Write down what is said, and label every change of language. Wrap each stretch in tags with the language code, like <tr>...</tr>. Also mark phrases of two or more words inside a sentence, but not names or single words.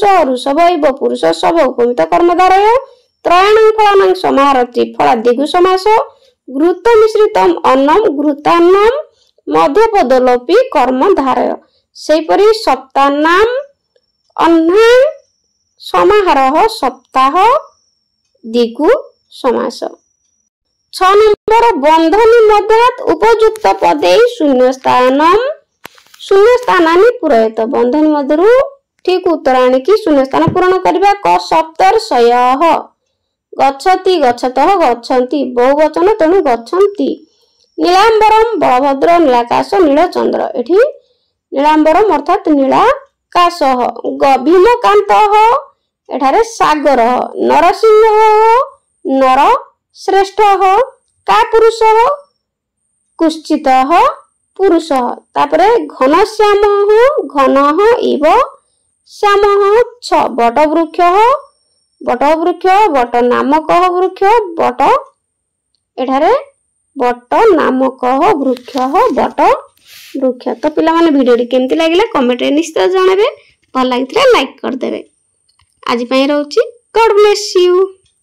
<sa>ऋषभ इव पुरुष सब उपमित कर्मधारय त्रयाणां फलानां समाहार त्रिफला दिगु समास घृत मिश्रितम अन्नम घृतान्नम मध्यपदलोपी कर्मधारय सेपरि सप्तानां अन्नां समाहारः सप्ताह दिगु समास 6 नंबर बंधनी मध्यात् उपयुक्त पदे शून्य स्थानानि पूरयत</sa> <or>ବନ୍ଧନୀ ମଧ୍ୟରୁ ଠିକ୍ ଉତ୍ତର ଆଣିକି ଶୂନ୍ୟ ସ୍ଥାନ ପୂରଣ କରିବା କ</or> <sa>सप्तर्षयः गच्छति गच्छतः गच्छन्ति</sa> <or>ବହୁବଚନ ତେଣୁ गच्छन्ति। ନୀଳାମ୍ବରମ ବଳଭଦ୍ର ନୀଳାକାଶ ନୀଳଚନ୍ଦ୍ର ଏଠି ନୀଳାମ୍ବରମ ଅର୍ଥାତ ନୀଳାକାଶ। ଭୀମକାନ୍ତ ଏଠାରେ ସାଗର।</or> <sa>नरसिंह नर श्रेष्ठ कापुरुष कुश्चित पुरुष।</sa> <or>ତାପରେ ଘନଶ୍ୟାମ ଘନ ଇବ ଶ୍ୟାମ ଛ ବଟବୃକ୍ଷ ବଟ ନାମକ ବୃକ୍ଷ ବଟ ଏଠାରେ ବଟ ନାମକ ବୃକ୍ଷ ବଟ ବୃକ୍ଷ। ତୋ ପିଲା ମାନେ ଭିଡିଓ କେମିତି ଲାଗିଲା କମେଣ୍ଟ ରେ ନିଶ୍ଚୟ ଜଣାବେ। ଭଲ ଲାଗିଥିଲେ ଲାଇକ କର ଦେବେ। ଆଜି ପାଇଁ ରହୁଛି</or> <en>God bless you.</en>